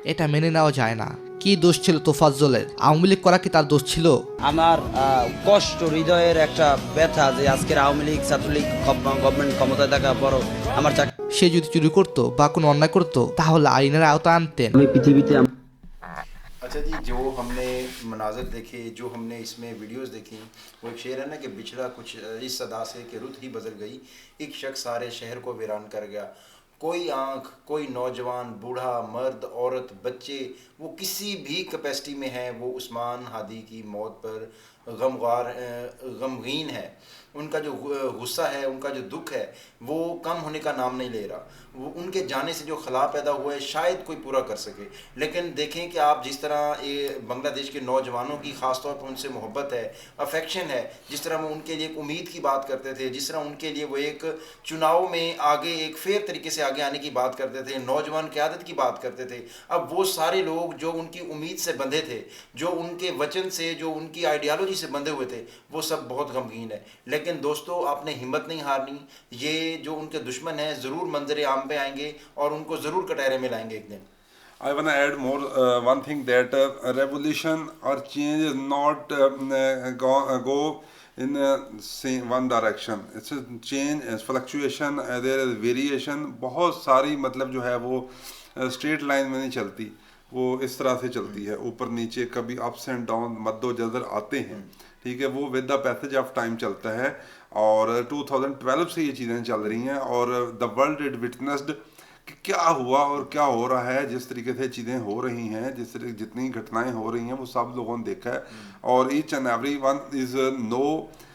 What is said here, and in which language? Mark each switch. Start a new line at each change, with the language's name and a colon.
Bangla: এটা মেনে নেওয়া যায় না। কি দোষ ছিল তোফাজ্জলের? আওয়ামী লীগ করা কি তার দোষ ছিল? আমার কষ্ট, হৃদয়ের একটা ব্যথা যে আজকের আওয়ামী লীগ ছাত্রলীগ গভর্নমেন্ট ক্ষমতায় থাকা বড় আমার সে যদি চুরি করতো বা কোনো অন্যায় করতো তাহলে আইনের আওতা আনতেন। পৃথিবীতে।
Hindi: अच्छा जी, जो हमने मनाजर देखे, जो हमने इसमें वीडियोस देखी, वो एक शेर है ना कि बिछड़ा कुछ इस सदा से कि रुत ही बदल गई, एक शख्स सारे शहर को वीरान कर गया। कोई आँख, कोई नौजवान, बूढ़ा, मर्द, औरत, बच्चे, वो किसी भी कैपेसिटी में हैं, वो उस्मान हादी की मौत पर गमगीन है। उनका जो गुस्सा है, उनका जो दुख है, वो कम होने का नाम नहीं ले रहा। वो उनके जाने से जो खला पैदा हुआ है शायद कोई पूरा कर सके। लेकिन देखें कि आप जिस तरह ये बांग्लादेश के नौजवानों की ख़ास तौर पर उनसे मोहब्बत है, अफेक्शन है, जिस तरह वो उनके लिए एक उम्मीद की बात करते थे, जिस तरह उनके लिए वो एक चुनाव में आगे एक फेयर तरीके से आगे आने की बात करते थे, नौजवान क़यादत की बात करते थे। अब वो सारे लोग जो उनकी उम्मीद से बंधे थे, जो उनके वचन से, जो उनकी आइडियालॉजी से बंधे हुए थे, वो सब बहुत गमगीन है। लेकिन दोस्तों, आपने हिम्मत नहीं हारनी। ये जो उनके दुश्मन हैं ज़रूर मंजर आम पे आएंगे और उनको ज़रूर कटहरे में लाएंगे एक दिन।
English: I want to add more one thing that revolution or change is not go in same one direction. It's a change, fluctuation, there is variation.
Hindi: बहुत सारी मतलब जो है वो straight line में नहीं चलती, वो इस तरह से चलती है, ऊपर नीचे, कभी
English: ups and down,
Hindi: मद्दो जज़र आते हैं, ठीक है। वो
English: with the passage of time
Hindi: चलता है और 2012 से ये चीज़ें चल रही हैं और
English: the world it witnessed
Hindi: कि क्या हुआ और क्या हो रहा है, जिस तरीके से चीज़ें हो रही हैं, जिस तरीके जितनी घटनाएं हो रही हैं वो सब लोगों ने देखा है और
English: Each and every one is no.